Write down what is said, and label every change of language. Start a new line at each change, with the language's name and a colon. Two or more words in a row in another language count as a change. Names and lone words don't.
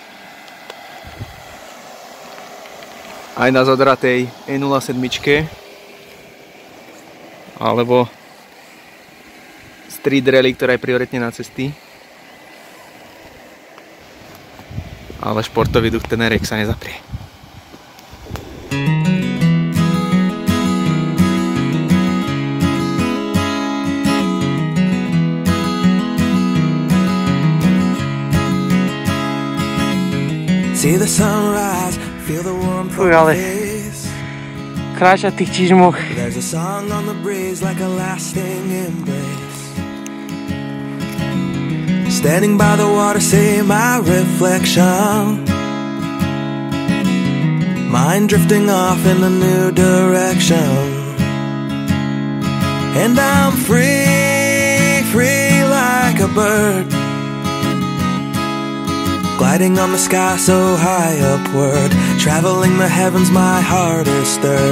Slovak: Aj na zadratej E07 alebo Street Rally, ktorá je prioritne na cesty. Ale športový duch teneriek sa nezaprie.
English: See the sunrise, feel the warmth from
Slovak: Uj, ale
English: the face.
Slovak: kráčať v tých čižmoch.
English: There's a song on the breeze like a lasting embrace. Standing by the water, see my reflection. Mind drifting off in a new direction. And I'm free, free like a bird, gliding on the sky so high upward, traveling the heavens, my heart is stirred.